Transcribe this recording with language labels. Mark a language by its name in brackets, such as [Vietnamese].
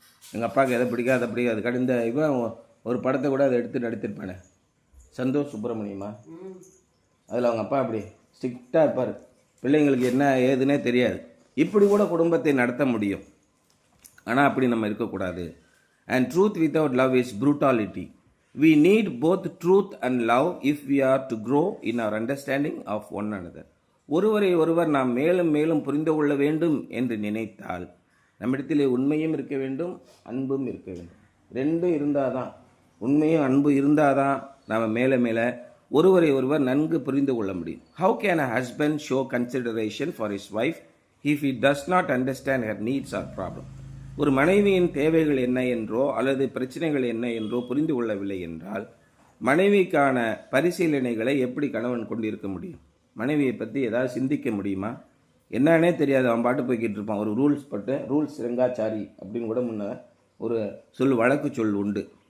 [Tamil] எங்கள் அப்பாவுக்கு எதை பிடிக்காது அதை பிடிக்காது. கடந்த இவன் ஒரு படத்தை கூட அதை எடுத்து நடித்திருப்பானே, சந்தோஷ் சுப்பிரமணியமா, அதில் அவங்க அப்பா அப்படி ஸ்ட்ரிக்டாக இருப்பார், பிள்ளைங்களுக்கு என்ன ஏதுன்னே தெரியாது. இப்படி கூட குடும்பத்தை நடத்த முடியும், ஆனால் அப்படி நம்ம இருக்கக்கூடாது. [English] And truth without love is brutality. We need both truth and love if we are to grow in our understanding of one another. [Tamil] ஒருவரை ஒருவர் நாம் மேலும் மேலும் புரிந்து கொள்ள வேண்டும் என்று நினைத்தால் நம்மிடத்திலே உண்மையும் இருக்க வேண்டும், அன்பும் இருக்க வேண்டும். ரெண்டும் இருந்தால் தான், உண்மையும் அன்பு இருந்தால் தான் நாம் மேலே மேலே ஒருவரை ஒருவர் நன்கு புரிந்து கொள்ள முடியும். [English] How can a husband show consideration for his wife if he does not understand her needs or problem? [Tamil] ஒரு மனைவியின் தேவைகள் என்ன என்றோ அல்லது பிரச்சனைகள் என்ன என்றோ புரிந்து கொள்ளவில்லை என்றால் மனைவிக்கான பரிசீலனைகளை எப்படி கணவன் கொண்டிருக்க முடியும்? மனைவியை பற்றி ஏதாவது சிந்திக்க முடியுமா? என்னன்னே தெரியாது, அவன் பாட்டு போய்கிட்டு இருப்பான். ஒரு ரூல்ஸ் ரெங்காச்சாரி அப்படின்னு கூட முன்ன ஒரு வழக்கு சொல் உண்டு.